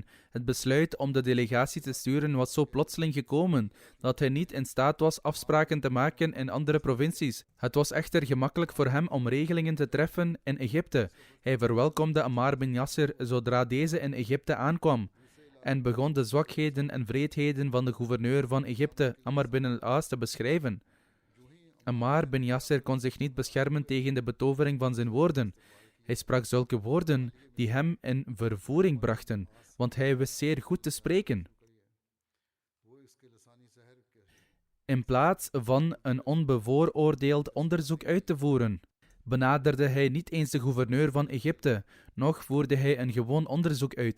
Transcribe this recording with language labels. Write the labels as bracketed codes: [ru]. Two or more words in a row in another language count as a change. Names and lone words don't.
[nl] Het besluit om de delegatie te sturen was zo plotseling gekomen dat hij niet in staat was afspraken te maken in andere provincies. Het was echter gemakkelijk voor hem om regelingen te treffen in Egypte. Hij verwelkomde Ammar bin Yasser zodra deze in Egypte aankwam en begon de zwakheden en wreedheden van de gouverneur van Egypte, Amr bin al-As, te beschrijven. Ammar bin Yasser kon zich niet beschermen tegen de betovering van zijn woorden. Hij sprak zulke woorden die hem in vervoering brachten, want hij wist zeer goed te spreken. In plaats van een onbevooroordeeld onderzoek uit te voeren, benaderde hij niet eens de gouverneur van Egypte, noch voerde hij een gewoon onderzoek uit.